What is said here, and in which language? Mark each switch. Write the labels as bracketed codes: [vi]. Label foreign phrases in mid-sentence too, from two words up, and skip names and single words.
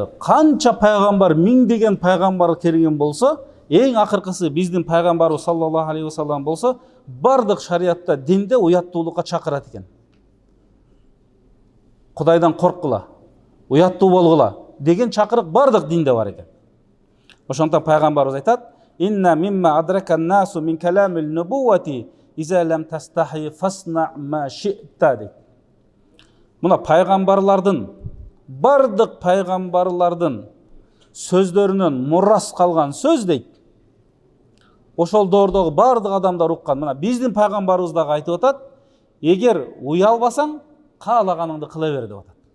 [ky] Канча пайгамбар, миңдеген пайгамбар келген болсо, эң акыркысы биздин пайгамбарыбыз [ar] صلى الله عليه وسلم [ky] болсо, бардык шариятта, динде уяттуулукка чакырат экен. Кудайдан корккула, уяттуу болгула деген чакырык бардык динде бар экен. Ошондон пайгамбарыбыз айтат: [ar] "إن مما أدرك الناس من كلام النبوة إذا لم تستح فاصنع ما شئت" дейт. [ky] Мына пайгамбарлардын, бардык пайгамбарлардын сөздөрүнөн мурас калган сөз дейт. Ошол доордогу бардык адамдар уккан. Мына биздин пайгамбарыбыз дагы айтып атат: "Эгер уялбасаң, каалаганыңды кыла бер" деп атат.